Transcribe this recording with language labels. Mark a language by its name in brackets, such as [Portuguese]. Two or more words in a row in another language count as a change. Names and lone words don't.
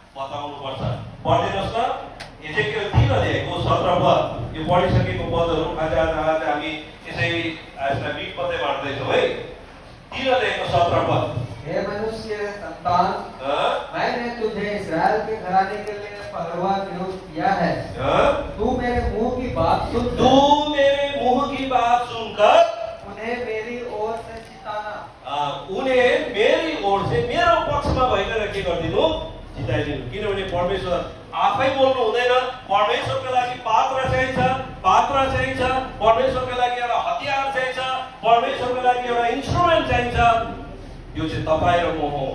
[Nepali] बताउनुपर्छ। पढिदिनुहोस् न, यो चाहिँ के किन दिएको 17 पद, यो पढिसकेको पदहरू आज हामी यसै यसलाई बिट पत्तै बाँड्दैछौँ है। किन दिएको 17 पद? [Hindi] हे मनुष्य के संतान, मैंने तुझे इस्राएल के घराने के लिए पहलवा नियुक्त किया है। तू मेरे मुंह की बात सुन, तू मेरे मुंह की बात सुनकर उन्हें मेरी ओर से चिताना, उन्हें मेरी ओर से [Nepali] मेरो पक्षमा भइकन के गरिदिनु, चिताइदिनु। किनभने परमेश्वर आफै बोल्नु हुँदैन, परमेश्वरको लागि पात्र चाहिन्छ, परमेश्वरको लागि एउटा हतियार चाहिन्छ, परमेश्वरको लागि एउटा इन्स्ट्रुमेन्ट चाहिन्छ। यो चाहिँ तपाईँ र म हो।